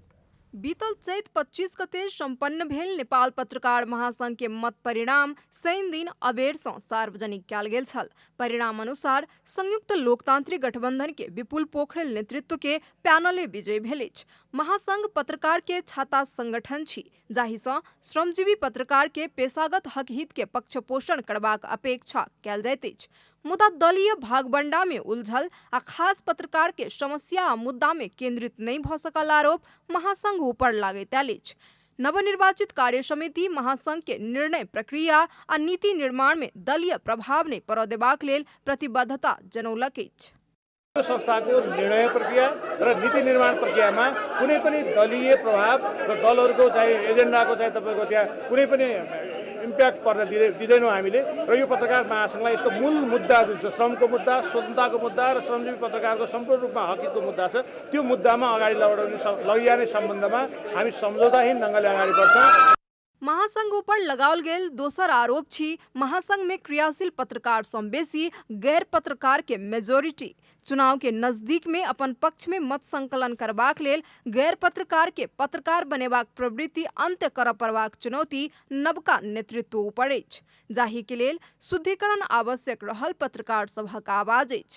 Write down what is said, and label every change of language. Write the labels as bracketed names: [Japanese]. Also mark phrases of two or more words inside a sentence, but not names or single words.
[Maithili] बीतल चैत 25 गते संपन्न भेल नेपाल पत्रकार महासंघ के मत परिणाम शनि दिन अबेर सँ सार्वजनिक कयल गेल छल। परिणाम अनुसार संयुक्त लोकतांत्रिक गठबंधन के विपुल पोखरेल नेतृत्व के पैनले विजय भेल अछि। महासंघ पत्रकार के छाता संगठन छी, जाहि सँ श्रमजीवी पत्रकार के पेशागत हक हित के पक्षपोषण करबाक अपेक्षा कयल जाइत अछि। मुदा दलीय भागबंडा में उलझल आ खास पत्रकार के समस्या आ मुद्दा में केंद्रित नहीं भ सकल आरोप महासंघ ऊपर लागैत आयल अछि। नवनिर्वाचित कार्य समिति महासंघ के निर्णय प्रक्रिया आ नीति निर्माण में दलीय प्रभाव नहीं परऽ देबाक लेल प्रतिबद्धता जनौलक अछि। [Nepali] संस्थाको निर्णय प्रक्रिया र नीति निर्माण प्रक्रियामा कुनै पनि दलीय प्रभाव र दलहरूको चाहिँ एजेन्डाको चाहिँ तपाईको त्यहाँ कुनै पनि इम्प्याक्ट पर्न दिँदैनौँ हामीले। र यो पत्रकार महासंघलाई यसको मूल मुद्दा जुन छ श्रमको मुद्दा, स्वतन्त्रताको मुद्दा र श्रमजीवी पत्रकारको सम्पूर्ण रूपमा हकहितको मुद्दा छ, त्यो मुद्दामा अगाडि लैजाने सम्बन्धमा हामी सम्झौताहीन ढङ्गले अगाडि बढ्छौँ। [Maithili] महासंघ ऊपर लगाओल गेल दोसर आरोप छी महासंघ में क्रियाशील पत्रकार सँ बेसी गैर पत्रकार के मेजोरिटी। चुनाव के नजदीक में अपन पक्ष में मत संकलन करबाक लेल गैर पत्रकार के पत्रकार बनेबाक प्रवृत्ति अंत्य करऽ पड़बाक चुनौती नवका नेतृत्व ऊपर अछि, जाहि के लेल शुद्धिकरण आवश्यक रहल पत्रकार सभक आवाज अछि।